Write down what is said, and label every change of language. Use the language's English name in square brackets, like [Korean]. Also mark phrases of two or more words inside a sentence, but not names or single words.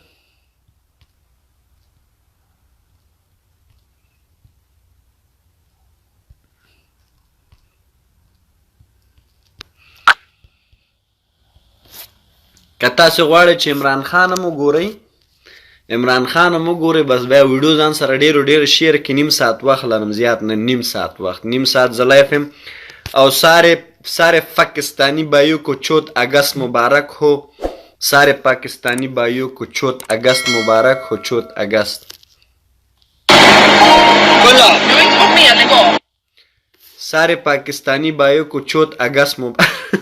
[Pashto] که تاسې غواړئ چې عمران خان هم وګورئ، بس بیا ویډیو ځان سره ډېر شیر کې نیم ساعت وخت لرم، زیات نه، نیم ساعت زه لایف یم. [Urdu] او سارے پاکستانی بھائیوں کو چوت اگست مبارک ہو، سارے پاکستانی بھائیوں کو چوت اگست مبارک ہو، چوت اگست. سارے پاکستانی بھائیوں کو چوت اگست مبارک.